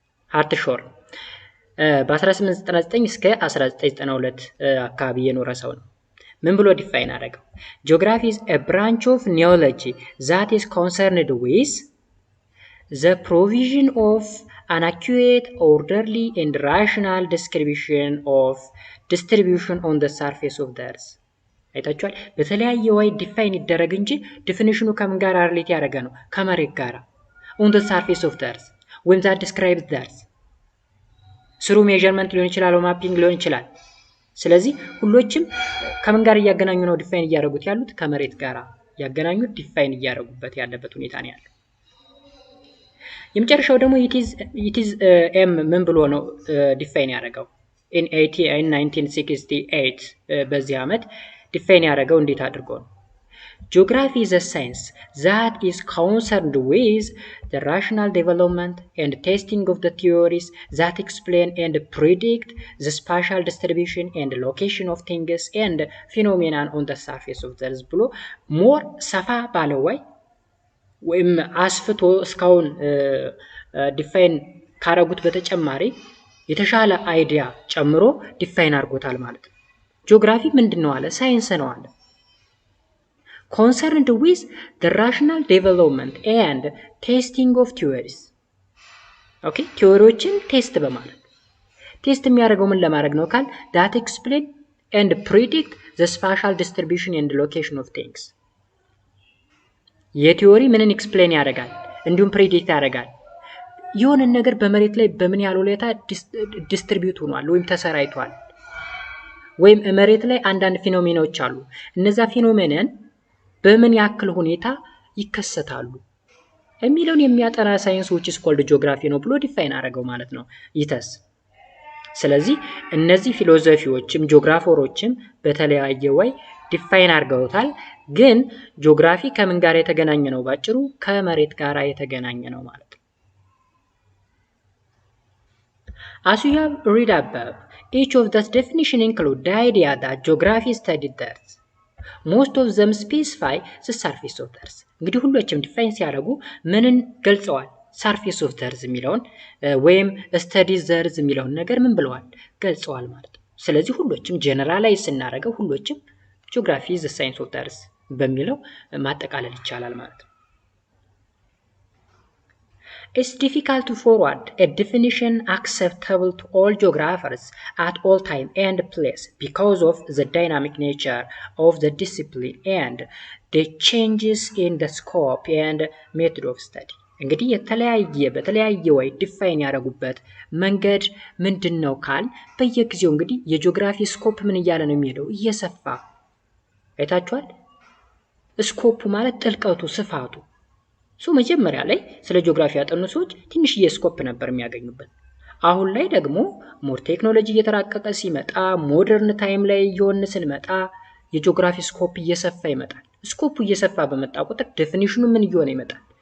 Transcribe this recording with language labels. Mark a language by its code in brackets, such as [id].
[am] ሃርትሾርን በ1899 እስከ 1992 አካባቢ የኖረ ሰው ነው። ምን ብሎ ዲፋይን አደረገው? [en] ጂኦግራፊ is a branch of knowledge that is concerned with the provision of an accurate, orderly and rational description of distribution on the surface of the earth [am] አይታችኋል። በተለያየ ወይ ዲፋይን ይደረግ እንጂ ዲፊኒሽኑ ከምን ጋር ሪሌት ያደረገ ነው? ከመሬት ጋር [en] on the surface of the earth when that describes the earth through measurement [am] ሊሆን ይችላል፣ ማፒንግ ሊሆን ይችላል። ስለዚህ ሁሎችም ከምን ጋር እያገናኙ ነው ዲፋይን እያደረጉት ያሉት? ከመሬት ጋር ያገናኙት ዲፋይን እያደረጉበት ያለበት ሁኔታ ነው ያለው። የመጨረሻው ደግሞ it is ምን ብሎ ነው ዲፋይን ያደረገው? in 1968 በዚህ ዓመት ዲፋይን ያደረገው እንዴት አድርጎ ነው? [en] Geography is a science that is concerned with the rational development and testing of the theories that explain and predict the spatial distribution and location of things and phenomena on the surface of the earth [am] ብሎ ሞር ሰፋ ባለው ወይ ወይም አስፍቶ እስካሁን ዲፋይን ካረጉት በተጨማሪ የተሻለ አይዲያ ጨምሮ ዲፋይን አድርጎታል ማለት ነው። ጂኦግራፊ ምንድነው አለ? ሳይንስ ነው አለ። [en] concerned with the rational development and testing of theories [am] ቲዮሪዎችን ቴስት በማድረግ ቴስት የሚያደርገው ምን ለማድረግ ነው ካል [en] that explain and predict the spatial distribution and location of things [am] የቲዮሪ ምንን ኤክስፕሌን ያደርጋል እንዲሁም ፕሬዲክት ያደርጋል የሆነ ነገር በመሬት ላይ በምን ያህል ሁኔታ ዲስትሪቢዩት ሆኗል ወይም ተሰራይቷል ወይም መሬት ላይ አንዳንድ ፊኖሜናዎች አሉ እነዛ ፊኖሜናን በምን ያክል ሁኔታ ይከሰታሉ የሚለውን የሚያጠና ሳይንስ [en] which is called geography [am] ነው ብሎ ዲፋይን አደረገው ማለት ነው ይተስ። ስለዚህ እነዚህ ፊሎሶፊዎችም ጂኦግራፈሮችም በተለያየ ወይ ዲፋይን አድርገውታል። ግን ጂኦግራፊ ከምን ጋር የተገናኘ ነው? ባጭሩ ከመሬት ጋር የተገናኘ ነው ማለት ነው። [en] As you have read above, each of those definitions include the idea that geography studied the earth. Most of them specify the surface of the earth. [am] እንግዲህ ሁሉም ዲፋይን ሲያደርጉ ምንን ገልጸዋል? [en] surface of the earth የሚለውን ወይም studies the earth [am] የሚለውን ነገር ምን ብለዋል? ገልጸዋል ማለት ነው። ስለዚህ ሁሉም ጀነራላይዝ ስናደርገው ሁሉም [en] geography is the science of the earth [am] በሚለው ማጠቃለል ይቻላል ማለት ነው። [en] It's difficult to forward a definition acceptable to all geographers at all time and place because of the dynamic nature of the discipline and the changes in the scope and method of study. [am] እንግዲህ በተለያየ ወይ ዲፋይን ያደረጉበት መንገድ ምንድነው ካል በየጊዜው እንግዲህ የጂኦግራፊ ስኮፕ ምን እያለ ነው የሚሄደው? እየሰፋ አይታችኋል። ስኮፕ ማለት ጥልቀቱ፣ ስፋቱ መጀመሪያ ላይ ስለ ጂኦግራፊ ያጠኑ ሰዎች ትንሽዬ ስኮፕ ነበር የሚያገኙበት። አሁን ላይ ደግሞ ሞር ቴክኖሎጂ እየተራቀቀ ሲመጣ ሞደርን ታይም ላይ እየሆነ ስንመጣ የጂኦግራፊ ስኮፕ እየሰፋ ይመጣል። ስኮፑ እየሰፋ በመጣ ቁጥር ዴፊኒሽኑ ምን እየሆነ ይመጣል?